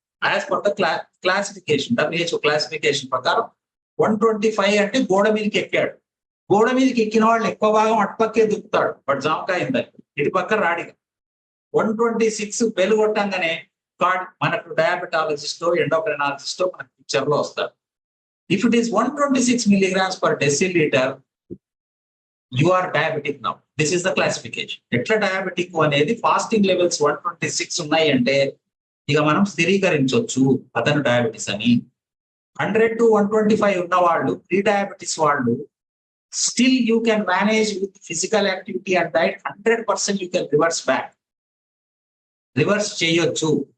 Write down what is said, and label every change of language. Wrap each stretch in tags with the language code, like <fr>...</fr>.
<en>as per the classification,</en> <te>WHO classification ప్రకారం 125 అంటే గోడ మీదకి ఎక్కాడు. గోడ మీదకి ఎక్కిన వాళ్ళు ఎక్కువ భాగం అటుపక్కే దిగుతాడు, బట్ జామకాయ ఇటు పక్క రాడిగా. 126 బెల్ కొట్టంగానే మనకు డయాబెటాలజిస్టో ఎండోక్రైనాలజిస్టో మనకు పిక్చర్ లో వస్తారు.</te> <en>If it is 126 milligrams per deciliter, you are diabetic now. This is the classification.</en> <te>ఎట్లా డయాబెటిక్ అనేది ఫాస్టింగ్ లెవెల్స్ 126 ఉన్నాయి అంటే ఇక మనం స్థిరీకరించవచ్చు అతను డయాబెటీస్ అని. 100 to 125 ఉన్న వాళ్ళు ప్రీ డయాబెటీస్ వాళ్ళు</te> <en>still you can manage with physical activity and diet 100% you can</en> <te>reverse చేయొచ్చు.</te>